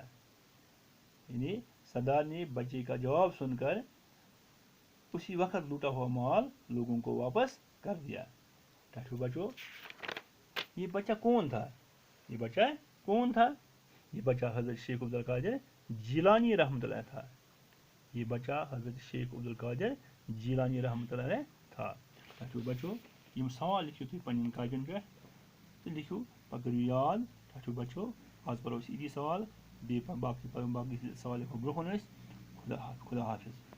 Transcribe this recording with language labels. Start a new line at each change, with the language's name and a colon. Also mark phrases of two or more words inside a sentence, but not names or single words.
Urdu: یعنی سردار نے بچے کا جواب سن کر اسی وقت لوٹا ہوا مال لوگوں کو واپس کر دیا. بچوں یہ بچہ کون تھا؟ یہ بچہ کون تھا؟ یہ بچہ حضرت شیخ عبد القادر جیلانی رحمۃ اللہ تھا. یہ بچہ حضرت شیخ عبد القادر جیلانی رحمۃ اللہ تھا.
Kashmiri: بچو یم سوال لکھو تُہۍ پنٛنٮ۪ن کاپین پٮ۪ٹھ تہٕ لکھو پتہٕ کٔرِو یاد. بچو آز پرو أسۍ یِتی سوال، بیٚیہِ باقٕے سوال لکھو برونٛہہ کُن أسۍ.
Urdu: خدا حافظ.